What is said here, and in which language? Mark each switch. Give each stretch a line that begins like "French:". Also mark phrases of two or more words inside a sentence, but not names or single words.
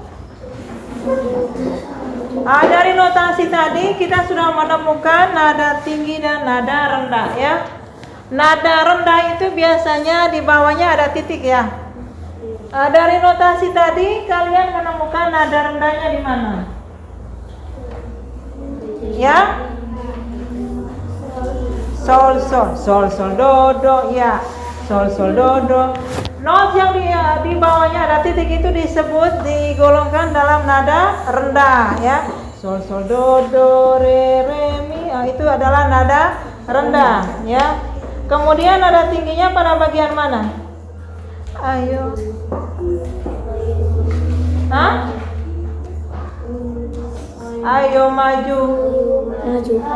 Indonesian: Dari notasi tadi kita sudah menemukan nada tinggi dan nada rendah ya. Nada rendah itu biasanya di bawahnya ada titik ya. Dari notasi tadi kalian menemukan nada rendahnya di mana? Ya? Sol sol sol sol do do ya. Sol sol do do. Not yang di bawahnya ada titik itu disebut digolongkan dalam nada rendah ya. Sol sol do do re re mi itu adalah nada rendah ya. Kemudian nada tingginya pada bagian mana? Ayo. Hah? Ayo maju. Maju.